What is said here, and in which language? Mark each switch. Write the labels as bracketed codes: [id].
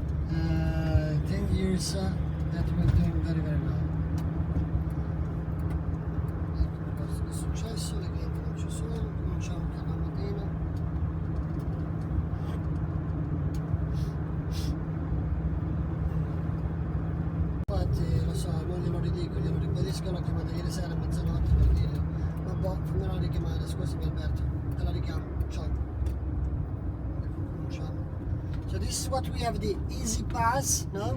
[en] 10 years that we're doing very very well. [it] Ecco questo che è successo, le clienti non ci sono, cominciamo per la mattina. Infatti lo so, non glielo ridico, glielo ribadisco, l'ho chiamata ieri sera a mezzanotte per dirgli ma boh, fammela richiamare, scusami Alberto, te la richiamo, ciao. Cominciamo. [en] So this is what we have, the easy pass, no?